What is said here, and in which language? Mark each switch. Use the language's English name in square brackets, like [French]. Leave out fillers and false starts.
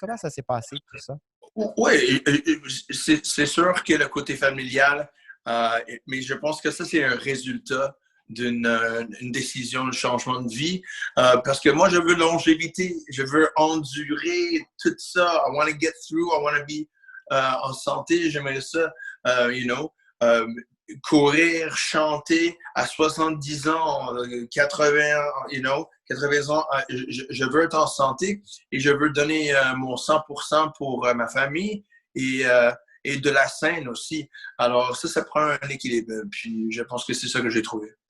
[French] Comment ça s'est passé, tout ça? Oui, c'est sûr que le côté familial, mais je pense que ça, c'est un résultat une décision, un changement de vie. Parce que moi, je veux longévité, je veux endurer tout ça. [English] I want to get through, I want to be [French] en santé, j'aimerais ça, [English] you know. [French] Euh, Courir, chanter à 70 ans, 80 ans, [English] you know, [French] 80 ans, je veux être en santé et je veux donner mon 100% pour ma famille et de la scène aussi. Alors ça prend un équilibre. Puis je pense que c'est ça que j'ai trouvé.